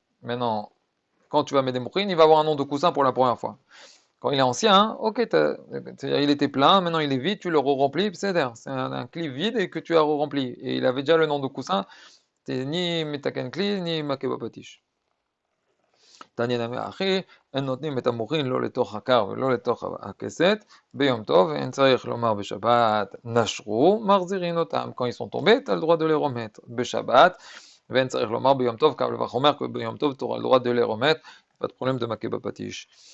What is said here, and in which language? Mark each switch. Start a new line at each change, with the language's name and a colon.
French: Maintenant, quand tu vas mettre des moukhin, il va avoir un nom de coussin pour la première fois. Quand il est ancien, hein, ok, c'est-à-dire il était plein, maintenant il est vide, tu le re-remplis, c'est un cli vide et que tu as re-rempli. Et il avait déjà le nom de coussin, c'est ni metaken kli, ni makeba patish.
Hebrew: תעניין אחי, אין נותנים את המוחין לא לתוך הקר ולא לתוך הכסת ביום טוב, אין צריך לומר בשבת נשרו, מחזירין אותם.
French: Quand ils sont tombés, tu as le droit de les remettre
Hebrew: בשבת, ואין צריך לומר ביום טוב, קל וחומר,
French: que ביום טוב tu auras le droit de les remettre, pas de problème de מכה בפטיש.